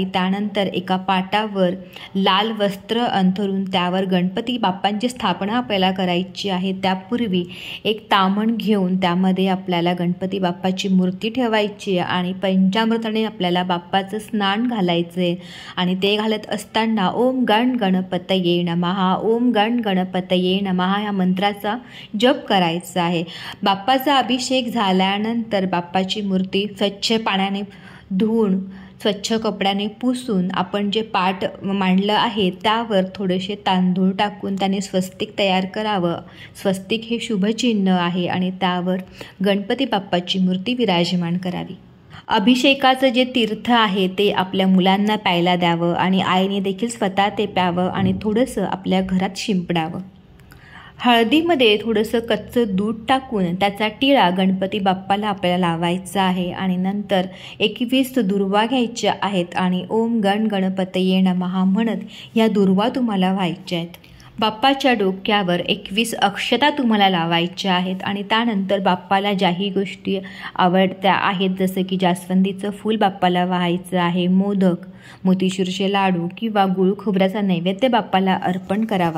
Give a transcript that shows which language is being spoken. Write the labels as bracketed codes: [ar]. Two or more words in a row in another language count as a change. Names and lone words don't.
[mr] त्यानंतर एका पाटावर लाल वस्त्र अंथरून त्यावर गणपती बाप्पांची स्थापना आपल्याला करायची आहे. त्यापूर्वी एक ताम्हण घेऊन त्यामध्ये आपल्याला गणपती बाप्पाची मूर्ती ठेवायची आणि पंचामृताने आपल्याला बाप्पाचं स्नान घालायचे आणि ते घालत असताना [sa] ओम गण गणपतये नमः, ओम गण गणपतये नमः [mr] या मंत्राचा जप करायचा आहे. बाप्पाचा अभिषेक झाल्यानंतर बाप्पाची मूर्ती स्वच्छ पाण्याने धुवून स्वच्छ कपड्याने पुसून आपण जे पाट मांडलं आहे त्यावर थोडेसे तांदूळ टाकून त्याने स्वस्तिक तयार करावं. स्वस्तिक हे शुभचिन्ह आहे आणि त्यावर गणपती बाप्पाची मूर्ती विराजमान करावी. अभिषेकाचं जे तीर्थ आहे ते आपल्या मुलांना प्यायला द्यावं आणि आईने देखील स्वतः ते प्यावं आणि थोडंसं आपल्या घरात शिंपडावं. हळदीमध्ये थोडंसं कच्चं दूध टाकून त्याचा टिळा गणपती बाप्पाला आपल्याला लावायचा आहे आणि नंतर 21 दुर्वा घ्यायच्या आहेत आणि [sa] ओम गण गणपतये नमः [mr] म्हणत या दुर्वा तुम्हाला व्हायच्या आहेत. बाप्पाच्या डोक्यावर 21 अक्षता तुम्हाला लावायच्या आहेत आणि त्यानंतर बाप्पाला ज्याही गोष्टी आवडत्या आहेत, जसं की जास्वंदीचं फूल बाप्पाला वाहायचं आहे, मोदक, मोतीचूरचे लाडू किंवा गुळ खोबऱ्याचा नैवेद्य बाप्पाला अर्पण करावा.